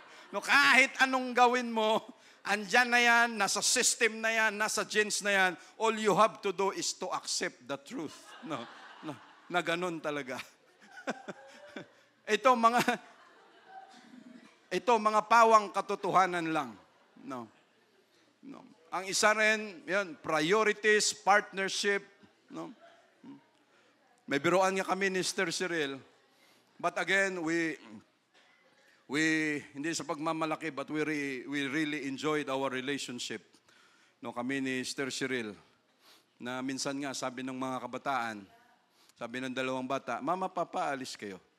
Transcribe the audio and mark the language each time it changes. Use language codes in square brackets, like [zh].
[tl] Kahit anong gawin mo, andyan na yan, nasa system na yan, nasa genes na yan, [en] all you have to do is to accept the truth. [tl] Na ganun talaga. Ito mga pawang katotohanan lang. No? Ang isa rin, yan, priorities, partnership. No? May biruan nga kami ni Sister Cyril. [en] But again, we [tl] hindi sa pagmamalaki, [en] but we really enjoyed our relationship. [tl] No, kami ni Sister Cyril, na minsan nga sabi ng mga kabataan, sabi ng dalawang bata, Mama, Papa, alis kayo.